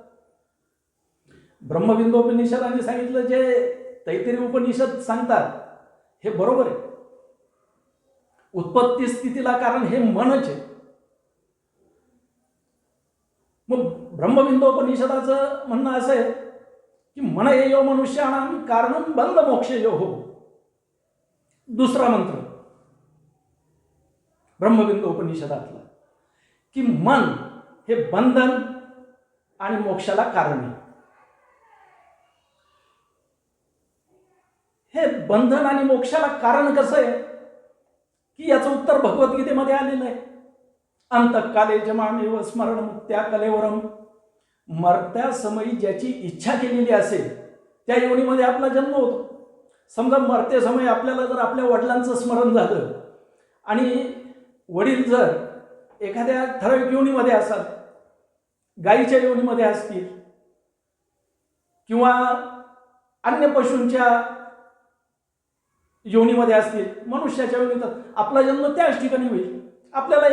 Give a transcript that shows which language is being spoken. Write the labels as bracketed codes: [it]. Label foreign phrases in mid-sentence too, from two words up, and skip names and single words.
[mr] ब्रह्मविंदोपनिषदाने सांगितलं जे तैत्तरीय उपनिषद सांगतात हे बरोबर आहे। उत्पत्ती स्थितीला कारण हे मनच आहे। मग ब्रह्मविंदोपनिषदाचं म्हणणं असं आहे की [sa] मन एयो मनुष्याणां कारणं बंध मोक्षयोः। [mr] दुसरा मंत्र ब्रह्मविंदोपनिषदातला की मन हे बंधन आणि मोक्षाला कारण आहे। हे बंधन आणि मोक्षाला कारण कसं आहे की याचं उत्तर भगवद्गीतेमध्ये आलेलं आहे। [sa] अंतकाले जमामेव स्मरण मुक्त्या कलेवरम। [mr] मरत्या समयी ज्याची इच्छा केलेली असेल त्या योनीमध्ये आपला जन्म होतो। समजा मरते समय आपल्याला जर आपल्या वडिलांचं स्मरण झालं आणि वडील जर एखाद्या ठराविक योनीमध्ये असतात, गायीच्या योनीमध्ये असतील किंवा अन्य पशूंच्या योनीमध्ये असतील, मनुष्याच्या योनीत आपला जन्म त्याच ठिकाणी होईल।